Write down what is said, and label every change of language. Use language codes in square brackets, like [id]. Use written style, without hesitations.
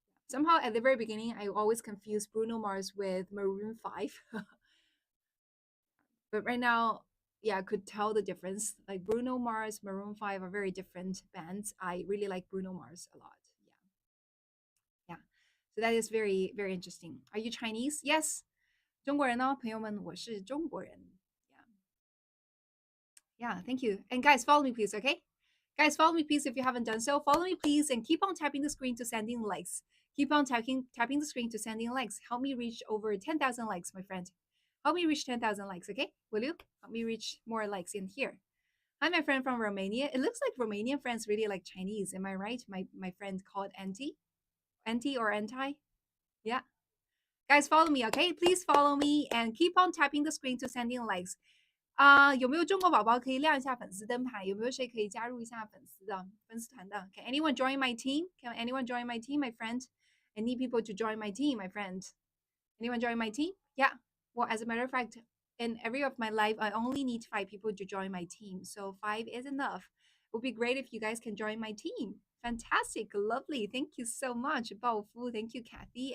[en] Somehow at the very beginning, I always confused Bruno Mars with Maroon 5. But right now, yeah, I could tell the difference. Like Bruno Mars, Maroon 5 are very different bands. I really like Bruno Mars a lot. Yeah. Yeah. So that is very interesting. Are you Chinese? Yes. [zh] 中国人呢，朋友们，我是中国人。 [en] Yeah, thank you. And guys, follow me, please, okay? Guys, follow me, please, if you haven't done so. Follow me, please, and keep on tapping the screen to send in likes. Keep on tapping the screen to send in likes. Help me reach over 10,000 likes, my friend. Help me reach 10,000 likes, okay? Will you? Help me reach more likes in here. Hi, my friend from Romania. It looks like Romanian friends really like Chinese. Am I right? My friend called Anti or Anti? Yeah. Guys, follow me, okay? Please follow me and keep on tapping the screen to send in likes. [zh] 有没有中国宝宝可以亮一下粉丝灯牌？有没有谁可以加入一下粉丝团的？ [en] Can anyone join my team? Can anyone join my team, my friend? I need people to join my team, my friend. Anyone join my team? Yeah. Well, as a matter of fact, in every of my life, I only need 5 people to join my team. So 5 is enough. It would be great if you guys can join my team. Fantastic. Lovely. Thank you so much, Bao Fu. Thank you, Kathy.